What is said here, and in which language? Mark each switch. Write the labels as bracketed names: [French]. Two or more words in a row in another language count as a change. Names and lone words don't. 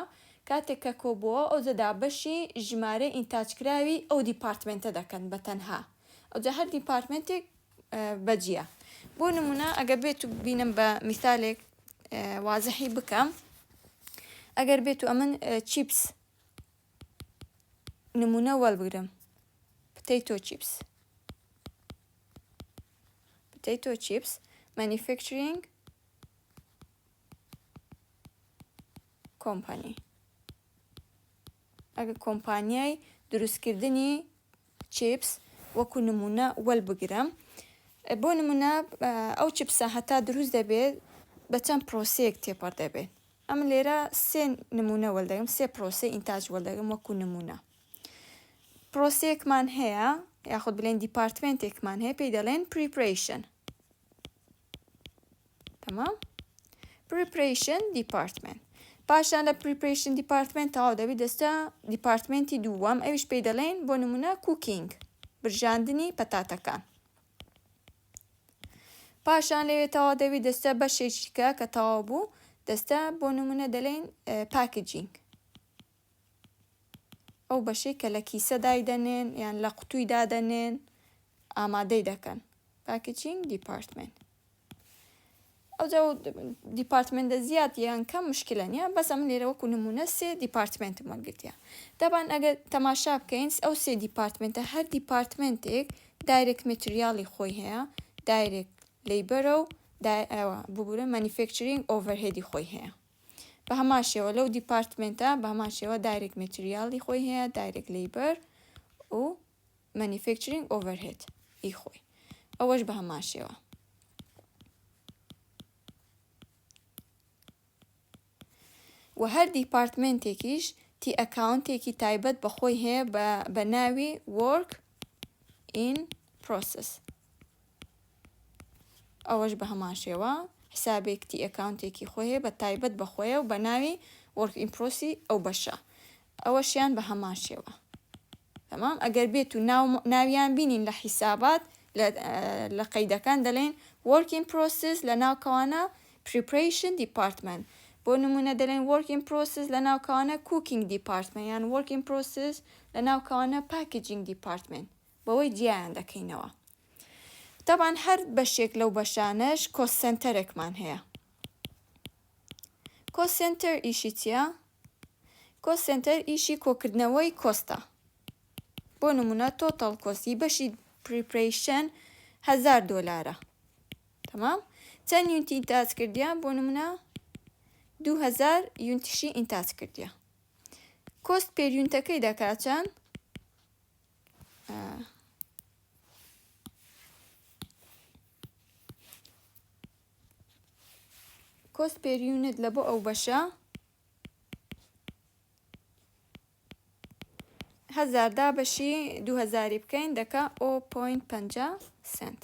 [Central Kurdish] کاتێک کە کۆبووە ئەو جەدا بەشی ژمارە ئینتاجکراوی ئەو دیپارتمنتە دەکەن بە تەنها، ئەوجا هەر دیپارتمنتێک بەجیە. بۆ نمونە ئەگەر بێت و بینم بە میثالێک وازحی بکەم، ئەگەر بێت و ئەمن چیپس نمونە وەڵبگرم، [English] potato chips manufacturing company. [Central Kurdish] ئەگە کۆمپانیای دروستکردنی چیپس وەکو نمونە وەڵبگرم، بۆ نمونە ئەو چیپسە هەتا دروست دەبێت بە چەند پرۆسەیەک تێپەڕ دەبێت. ئەم لێرە سێ نمونە وەڵدەگرم، سێ پرۆسە ئینتاج وەڵدەگرم وەکو نمونە. پرۆسەیەکمان هەیە یاخود بڵێن دیپارتمنتێکمان هەیە پێی دەڵێن preparation. تەمام؟ [English] preparation department. [Central Kurdish] پاشان لە [English] preparation department [Central Kurdish] تەواو دەبێت دەستە دیپارتمنتی دووەم، ئەویش پێی دەڵێن بۆ نمونە cooking، برژاندنی پەتاتەکان. پاشان لەوێ تەواو دەبێت دەستە بەشێکیکە کە تەواو بوو دەستە بۆ نمونە دەڵێن packaging، ئەو بەشەی کە لە کیسە دایدەنێن یان لە قوتووی دادەنێن ئامادەی دەکەن، [English] packaging department. [Central Kurdish] ئەوجا دیپارتمنتە زیاد یان کەم مشکلە نیە، بەس ئەم لێرە وەکو نمونە سێ دیپارتمنتم وەرگرتیە. دەبان ئەگەر تەماشا بکەین ئەو سێ دیپارتمنتە هەر دیپارتمنتێک [English] direct material [Central Kurdish] خۆی هەیە، [English] direct labour [Central Kurdish] و ببورە [English] manufacturing overhead [Central Kurdish] خۆی هەیە. بە هەمان شێوە لەو دیپارتمنتە بە هەمان شێوە [English] direct material [Central Kurdish] خۆی هەیە، [English] direct labour [Central Kurdish] و [English] manufacturing overhead [Central Kurdish] ئی خۆی، ئەوەش بە هەمان شێوە. و هەر دیپارتمنتێکیش [English] T account [Central Kurdish] تایبەت بەخۆی هەیە بە ناوی [English] work in process. [Central Kurdish] ئەوەش بە هەمان شێوە حسابێک [English] T account [Central Kurdish] خۆی هەیە بە تایبەت بەخۆیە و بە ناوی [English] work in process [Central Kurdish] ئەو بەشە، ئەوەشیان بە هەمان شێوە. تەمام؟ ئەگەر بێت و ناویان بینین لە حیسابات لە قەیدەکان دەڵێن [English] work in process [Central Kurdish] لە ناوکەوانە [English] preparation department، [Central Kurdish] بۆ نمونە دەڵێن [English] work in process [Central Kurdish] لە ناوکەوانە [English] cooking department [Central Kurdish] یان [English] work in process [Central Kurdish] لە ناوکەوانە [English] packaging department، [Central Kurdish] بەوەی جیایان دەکەینەوە. طبعاً هەر بەشێک لەو بەشانەش [English] cost centerێکمان [Central Kurdish] هەیە. [English] cost center [Central Kurdish] ئیشی چییە؟ [English] cost center [Central Kurdish] ئیشی کۆکردنەوەی کۆستە. بۆ نمونە [English] total cost [Central Kurdish] بەشی preparation $1000. تەمام؟ چەند یونتی ئینتاج کردیە؟ بۆ نمونە 2000 یونتیشی ئینتاج کردیە. [English] cost per unit [Central Kurdish] دەکات چەند؟ [English] cost per unit [Central Kurdish] لە بۆ ئەو بەشە 1000 دا بەشی 2000 بکەین دەکا 0.50 سنت.